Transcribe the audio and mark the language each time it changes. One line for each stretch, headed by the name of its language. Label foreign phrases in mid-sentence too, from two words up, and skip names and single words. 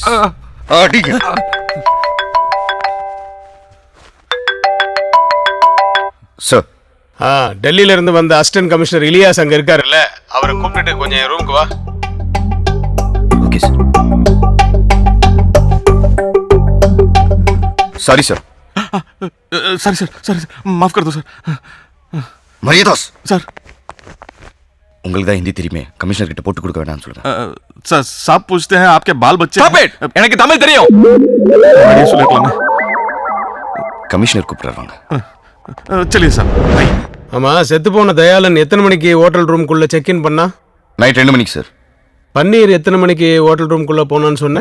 Tamil: அடிங்க. சார், டெல்லியில இருந்து வந்த அசிஸ்டன்ட் கமிஷனர் இலியாஸ் அங்க இருக்காருல்ல, அவரை கூப்பிட்டுட்டு கொஞ்சம் என் ரூமுக்கு வா.
English: okay sir. sorry sir. sorry sir, sorry sir,
Hindi: माफ कर दो सर.
Tamil: மரியதாஸ் சார், உங்களுக்கு தான் ஹிந்தி தெரியுமே, கமிஷனர் கிட்ட போட்டு கொடுக்க வேண்டாம்னு சொல்லுங்க.
Hindi: सर साहब पूछते हैं आपके बाल बच्चे.
Tamil: எனக்கு தமிழ் தெரியும். சொல்லிடலாமே. கமிஷனர் கூப்பிடுறாங்க. சரி சார். ஆமா, செத்து போன தயாளன் எத்தனை மணிக்கு ஹோட்டல் ரூம்குள்ள
English: check in
Tamil: பண்ணா? நைட் 2 மணிக்கு சார். பன்னீர் எத்தனை மணிக்கு ஹோட்டல் ரூம்குள்ள போனான்னு சொன்னேன்?